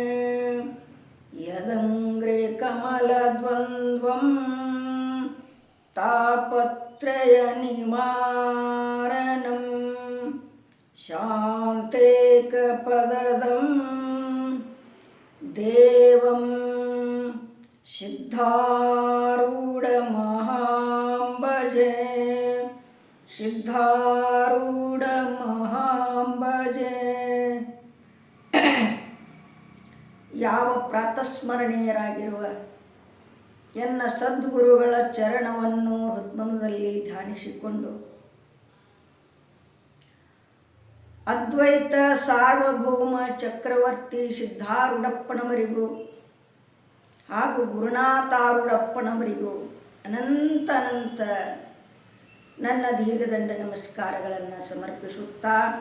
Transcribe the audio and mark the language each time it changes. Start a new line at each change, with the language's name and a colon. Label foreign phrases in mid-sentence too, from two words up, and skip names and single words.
Sanskrit: यदङ्घ्रे कमलद्वन्द्वं तापत्रयनिवारणं शान्तेकपदं देवं सिद्धारूढमहां भजे। सिद्धारूढमहां भजे।
Kannada: ಯಾವ ಪ್ರಾತಸ್ಮರಣೀಯರಾಗಿರುವ ಎನ್ನ ಸದ್ಗುರುಗಳ ಚರಣವನ್ನು ಹೃದ್ಮನದಲ್ಲಿ ಧ್ಯಾನಿಸಿಕೊಂಡು ಅದ್ವೈತ ಸಾರ್ವಭೌಮ ಚಕ್ರವರ್ತಿ ಸಿದ್ಧಾರೂಢಪ್ಪನವರಿಗೂ ಹಾಗೂ ಗುರುನಾಥಾರೂಢಪ್ಪನವರಿಗೂ ಅನಂತ ನನ್ನ ದೀರ್ಘದಂಡ ನಮಸ್ಕಾರಗಳನ್ನು ಸಮರ್ಪಿಸುತ್ತಾ,